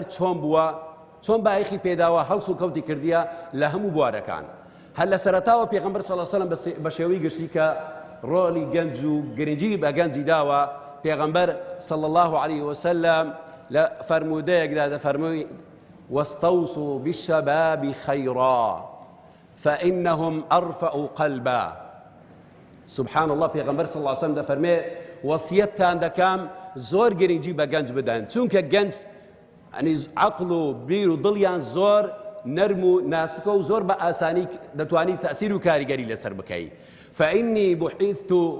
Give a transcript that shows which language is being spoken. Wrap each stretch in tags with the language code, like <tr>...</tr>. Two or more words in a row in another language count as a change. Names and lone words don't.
<ckb>چۆن بووە چۆن بایەخی پێداوە هەڵس و کەوتی کردیە لە هەموو بوارەکان هەر لە سەرەتاوە پێغەمبەر</ckb> <ar>صلی الله عليه وسلم</ar> <ckb>بە شێوەی گشتی کە ڕۆڵی گەنج و گرنگی بە گەنجی داوە پێغەمبەر</ckb> <ar>صلی الله عليه</ar> <ckb>وسلم لە فەرمودەیەکدا دەفەرمووی</ckb> <ar>واستوصوا بالشباب خيرا فإنهم أرفع قلبا سبحان الله</ar> <ckb>پێغەمبەر</ckb> <ar>صلی الله عليه وسلم</ar> <ckb>دەفەرمێ وەسیەتتان دەکەم زۆر گرنگی بە گەنج بدەن چونکە گەنج عەقڵ و بیر و دڵیان زۆر نەرم و ناسکە و زۆر بە ئاسانی دەتوانیت تەئسیر و کاریگەری لەسەر بکەیت</ckb> <ar>فإني بحثت</ar>